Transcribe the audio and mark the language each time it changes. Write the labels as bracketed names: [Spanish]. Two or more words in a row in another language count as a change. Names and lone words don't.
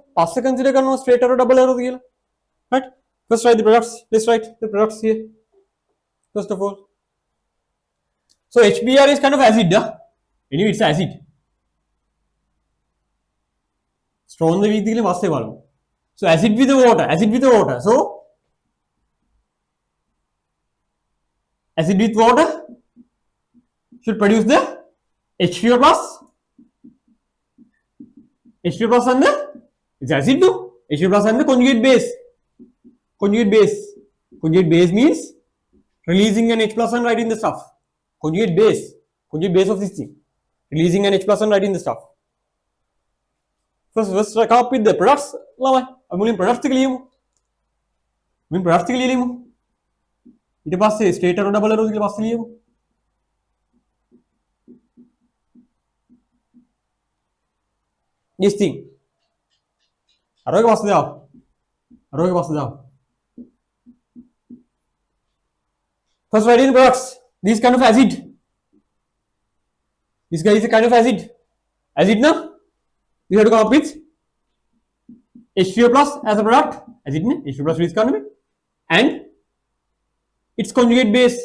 [Sinhala] පස්සේ consider කරනවා [English] straight arrow double arrow [Sinhala] කියලා. Right? [English] First write the products. Let's write the products here. First of all. So HBr is kind of acid, huh? Anyway, it's acid. Strong the weak the [Sinhala] පස්සේ බලමු. [English] So acid with the water, acid with the water. So acid with water should produce the H2O plus. H2O plus and the it's acid too. H2O plus and the conjugate base. Conjugate base. Conjugate base means releasing an H plus and writing the stuff. Conjugate base. Conjugate base of this thing. Releasing an H plus and writing the stuff. First come up with the products. [Sinhala] ළමයි අපි මුලින් products ටික ලියමු. මුලින් products ටික ලියමු. ඊට පස්සේ [English] straight arrow double arrow [Sinhala] කියලා පස්සේ ලියමු. [English] This thing. [Sinhala] arrow එක පස්සේ දාමු. arrow එක පස්සේ දාමු. [English] First write in products. This kind of acid. This guy is a kind of acid. Acid now. You have to come up with H2O plus as a product. Acid ne? H2O plus is kind of and its conjugate base.